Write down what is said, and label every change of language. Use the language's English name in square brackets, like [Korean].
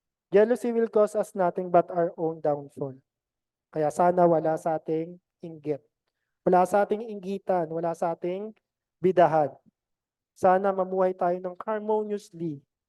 [English] Jealousy will cause us nothing but our own downfall. [Filipino] Kaya sana wala sa ating inggit. Wala sa ating inggitan, wala sa ating bidahan. Sana mamuhay tayo ng harmoniously.